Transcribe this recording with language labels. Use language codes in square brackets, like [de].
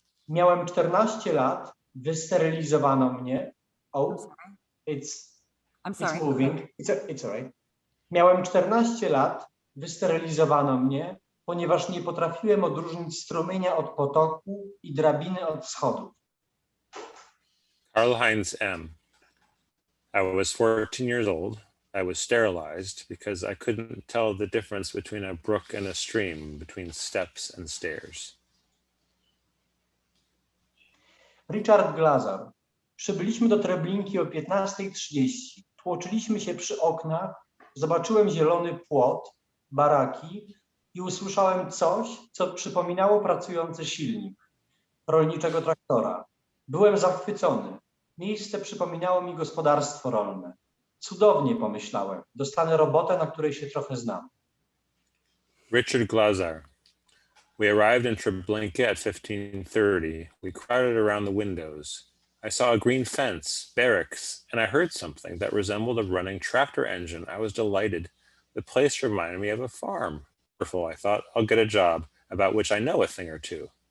[pl] Miałem 14 lat, wysterylizowano mnie. [en] I'm sorry. Moving. It's all right. [pl] Miałem 14 lat, wysterylizowano mnie, ponieważ nie potrafiłem odróżnić strumienia od potoku i drabiny od schodów. [en] Karl Heinz M. I was 14 years old. I was sterilized because I couldn't tell the difference between a brook and a stream, between steps and stairs. [pl] Richard Glazar. Przybyliśmy do Treblinki o 15:30. Tłoczyliśmy się przy oknach, zobaczyłem zielony płot, baraki i usłyszałem coś, co przypominało pracujący silnik rolniczego traktora. Byłem zachwycony. Miejsce przypominało mi gospodarstwo rolne. Cudownie, pomyślałem. Dostanę robotę, na której się trochę znam. [en] Richard Glazar. We arrived in Treblinka at 15:30. We crowded around the windows. I saw a green fence, barracks, and I heard something that resembled a running tractor engine. I was delighted. The place reminded me of a farm. Wonderful, I thought. I'll get a job about which I know a thing or two.